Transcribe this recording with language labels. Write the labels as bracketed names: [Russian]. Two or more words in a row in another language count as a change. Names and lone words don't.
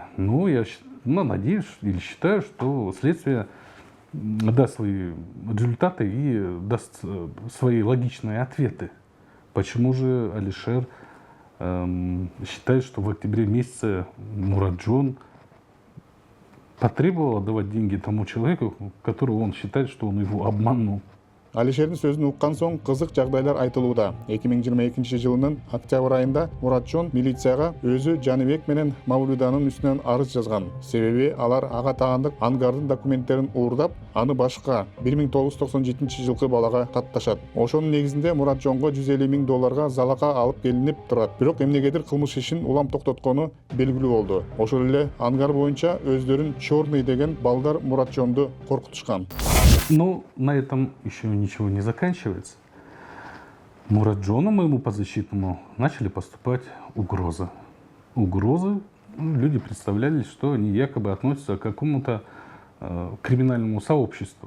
[Russian] Но я надеюсь или считаю, что следствие даст свои результаты и даст свои логичные ответы. Почему же Алишер считает, что в октябре месяце Мураджон потребовал отдавать деньги тому человеку, которого он считает, что он его обманул? [Kyrgyz] Алишердин сөзүн уккан соң кызык жагдайлар айтылууда. 2022 жылынын октябрь айында Муратжон милицияга өзү Жаныбек менен Мавлюданын үстүнөн арыз жазган. Себеби алар ага таандык ангардын документтерин уурдап, аны башка 1997 жылкы балага катташат. Ошонун негизинде Муратжонго $150,000 залака алып келинип турат. Бирок эмнегедир кылмыш ишин улам токтоткону белгилүү болду. Ошол эле ангар боюнча өздөрүн Чёрный деген балдар Муратжонду коркутушкан. [Russian] Но на этом еще ничего не заканчивается. Мураджону, моему подзащитному, начали поступать угрозы. Угрозы, люди представляли, что они якобы относятся к какому-то криминальному сообществу.